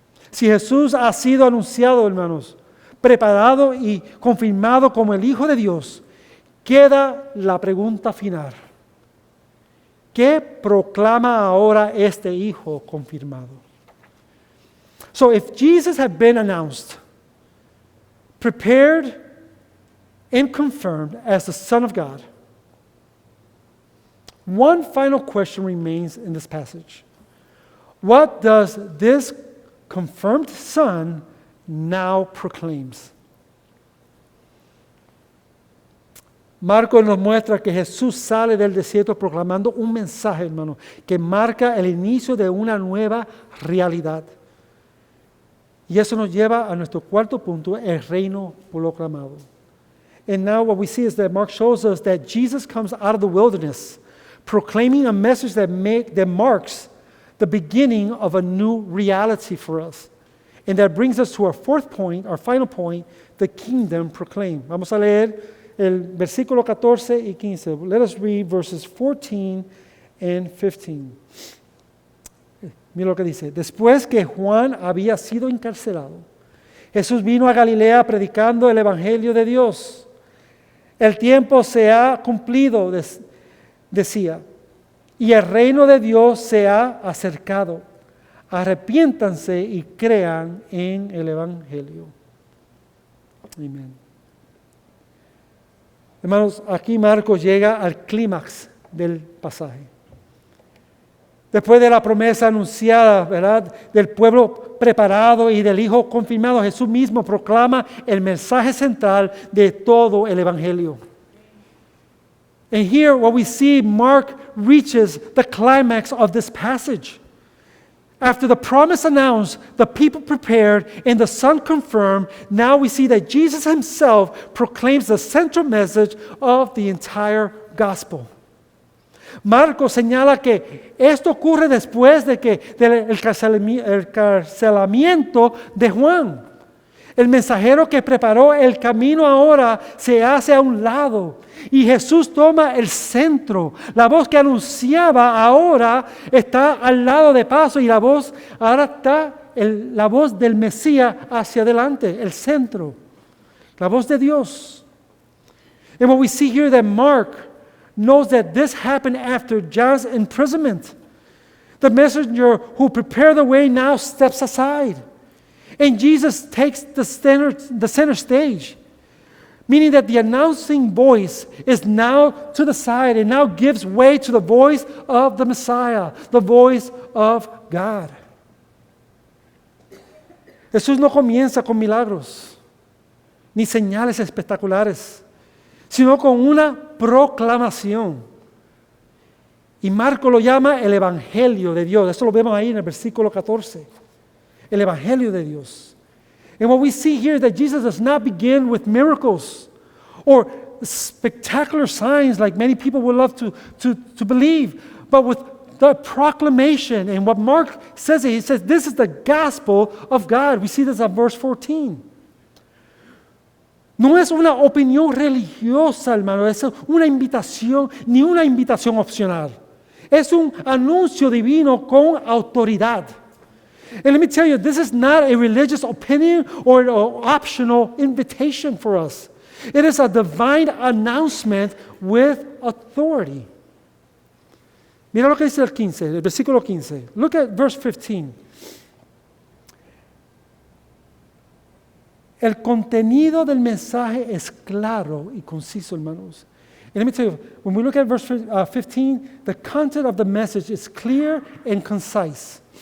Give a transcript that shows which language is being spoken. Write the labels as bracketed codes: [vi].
[es] Si Jesús ha sido anunciado, hermanos, preparado y confirmado como el Hijo de Dios, queda la pregunta final. ¿Qué proclama ahora este Hijo confirmado? [en] So if Jesus had been announced, prepared, and confirmed as the Son of God, one final question remains in this passage. What does this confirmed Son now proclaims? [es] Marcos nos muestra que Jesús sale del desierto proclamando un mensaje, hermano, que marca el inicio de una nueva realidad. Y eso nos lleva a nuestro cuarto punto, el reino proclamado. [en] And now what we see is that Mark shows us that Jesus comes out of the wilderness, proclaiming a message that marks the beginning of a new reality for us. And that brings us to our fourth point, our final point, the kingdom proclaimed. [es] Vamos a leer el versículo 14 y 15. [en] Let us read verses 14 and 15. [es] Mira lo que dice. Después que Juan había sido encarcelado, Jesús vino a Galilea predicando el evangelio de Dios. El tiempo se ha cumplido, decía, y el reino de Dios se ha acercado. Arrepiéntanse y crean en el evangelio. Amén. Hermanos, aquí Marcos llega al clímax del pasaje. Después de la promesa anunciada, ¿verdad?, del pueblo preparado y del Hijo confirmado, Jesús mismo proclama el mensaje central de todo el Evangelio. [en] And here what we see, Mark reaches the climax of this passage. After the promise announced, the people prepared, and the Son confirmed, now we see that Jesus Himself proclaims the central message of the entire gospel. [es] Marcos señala que esto ocurre después del encarcelamiento de Juan. El mensajero que preparó el camino ahora se hace a un lado y Jesús toma el centro. La voz que anunciaba ahora está al lado de paso y la voz ahora está la voz del Mesías hacia adelante, el centro, la voz de Dios. [en] And what we see here that Mark knows that this happened after John's imprisonment. The messenger who prepared the way now steps aside. And Jesus takes the center stage, meaning that the announcing voice is now to the side and now gives way to the voice of the Messiah, the voice of God. [es] Jesús no comienza con milagros ni señales espectaculares, sino con una proclamación. Y Marco lo llama el Evangelio de Dios. Eso lo vemos ahí en el versículo 14. El Evangelio de Dios. [en] And what we see here is that Jesus does not begin with miracles or spectacular signs like many people would love to believe, but with the proclamation. And what Mark says, he says, this is the gospel of God. We see this in verse 14. [es] No es una opinión religiosa, hermano, es una invitación, ni una invitación opcional. Es un anuncio divino con autoridad. [en] And let me tell you, this is not a religious opinion or an optional invitation for us. It is a divine announcement with authority. [es] Mira lo que dice el versículo 15. [en] Look at verse 15. [es] El contenido del mensaje es claro y conciso, hermanos. [en] And let me tell you, when we look at verse 15, the content of the message is clear and concise.